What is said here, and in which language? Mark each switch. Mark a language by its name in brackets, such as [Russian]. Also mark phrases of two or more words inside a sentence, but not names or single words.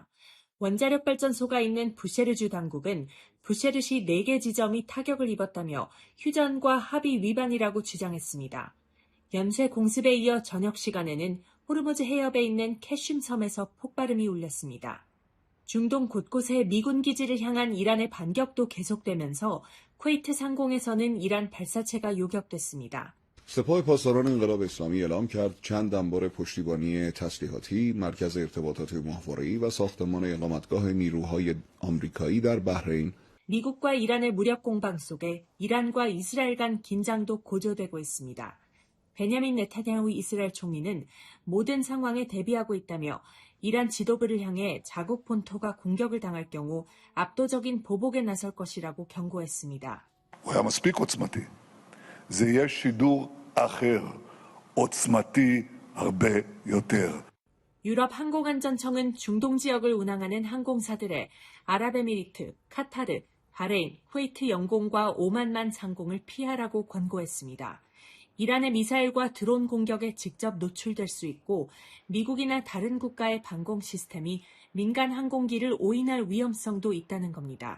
[Korean] 원자력 발전소가 있는 부셰르주 당국은 부셰르시 4개 지점이 타격을 입었다며 휴전과 합의 위반이라고 주장했습니다. 연쇄 공습에 이어 저녁 시간에는 호르무즈 해협에 있는 캐슘 섬에서 폭발음이 울렸습니다. 중동 곳곳에 미군 기지를 향한 이란의 반격도 계속되면서 쿠웨이트 상공에서는 이란 발사체가 요격됐습니다. [Persian] سپاه پاسداران انقلاب اسلامی اعلام کرد چند انبار پشتیبانی تسلیحاتی، مرکز ارتباطات ماهواره‌ای و ساختمان اقامتگاه نیروهای آمریکایی در بحرین [Korean] 미국과 이란의 무력 공방 속에 이란과 이스라엘 간 긴장도 고조되고 있습니다. 베냐민 네타냐후 이스라엘 총리는 모든 상황에 대비하고 있다며 이란 지도부를 향해 자국 본토가 공격을 당할 경우 압도적인 보복에 나설 것이라고 경고했습니다. [Hebrew] הוא היה מספיק עוצמתי. זה יהיה שידור אחר, עוצמתי הרבה יותר. [Korean] 유럽 항공안전청은 중동 지역을 운항하는 항공사들의 아랍에미리트, 카타르, 바레인, 쿠웨이트 영공과 오만만 상공을 피하라고 권고했습니다. 이란의 미사일과 드론 공격에 직접 노출될 수 있고 미국이나 다른 국가의 방공 시스템이 민간 항공기를 오인할 위험성도 있다는 겁니다.